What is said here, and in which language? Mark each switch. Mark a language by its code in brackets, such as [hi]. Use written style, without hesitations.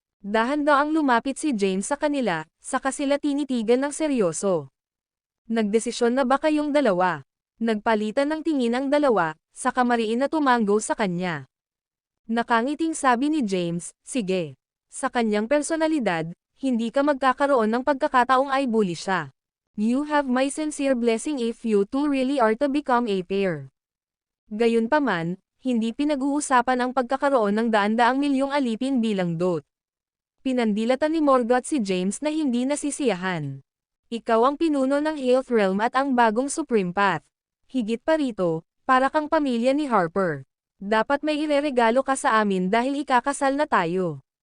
[tl] Dahan-daang lumapit si James sa kanila, saka sila tinitigan ng seryoso. Nagdesisyon na ba kayong dalawa? Nagpalitan ng tingin ang dalawa, saka mariin na tumanggo sa kanya. Nakangiting sabi ni James, sige. Sa kanyang personalidad, hindi ka magkakaroon ng pagkakataong ay bully siya. [en] You have my sincere blessing if you two really are to become a pair. [tl] Gayunpaman, hindi pinag-uusapan ang pagkakaroon ng daan-daang milyong alipin bilang dot. Pinandilatan ni Morgoth si James na hindi nasisiyahan. Ikaw ang pinuno ng Health Realm at ang bagong Supreme Path. Higit pa rito, para kang pamilya ni Harper. Dapat may ireregalo ka sa amin dahil ikakasal na tayo.